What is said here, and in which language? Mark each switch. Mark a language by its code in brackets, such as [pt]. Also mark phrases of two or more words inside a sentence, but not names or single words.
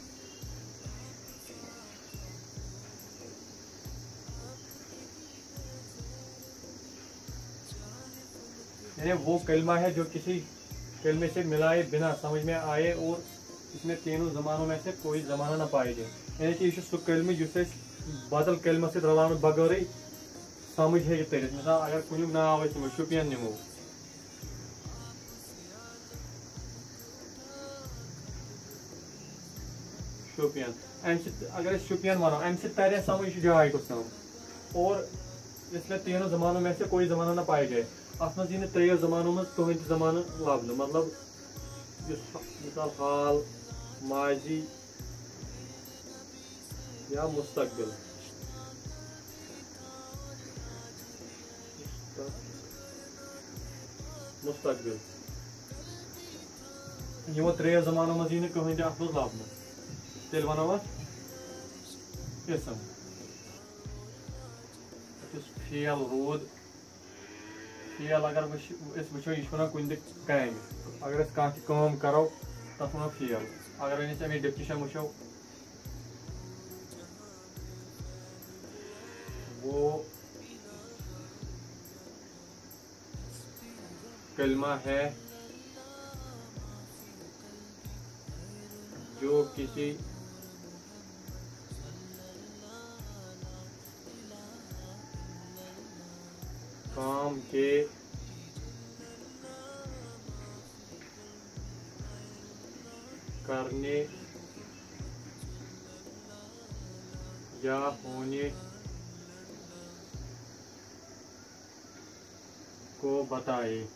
[ur] یعنی وہ کلمہ ہے جو کسی کلمے سے ملائے بنا سمجھ میں آئے اور اس میں تینوں زمانوں میں سے کوئی زمانہ نہ پائے جائے یعنی کہ [ks] یہ سہ کلمہ یُس أسۍ بدل کلمہ سۭتۍ رلاونہٕ بغٲرٕے سمجھ ہیٚکہِ تٔرِتھ مثال اگر کُنیُک ناو أسۍ نِمو شُپین نِمو شوپین امہِ سۭتۍ اگر أسۍ شُپین ونو امہِ سۭتۍ ترِ اسہِ سمجھ یہِ چھُ جاے کُس تام [ur] اور اس میں تینوں زمانوں میں سے کوئی زمانہ نہ پائے جائے [ks] اتھ منٛز یی نہٕ ترٛیٚیو زمانو منٛز کٕہٕنۍ تہِ زمانہٕ لبنہٕ مطلب یُس مثال حال ماضی یا مستقبل مستقبل یمو ترٛیو زمانو منٛز یی نہٕ کٕہٕنۍ تہِ اَتھ منٛز لَبنہٕ تیٚلہِ وَنو اَتھ اسم یُس فیل روٗد فیل اگر أسۍ وٕچھو یہِ چھُ وَنان کُنہِ تہِ کامہِ اگر أسۍ کانٛہہ تہِ کٲم کَرو تَتھ وَنو فیل اگر أسۍ اَمِچ ڈیفنِشن وٕچھو [ur] وہ کلمہ ہے جو کسی کام کے کرنے یا ہونے کو بتائے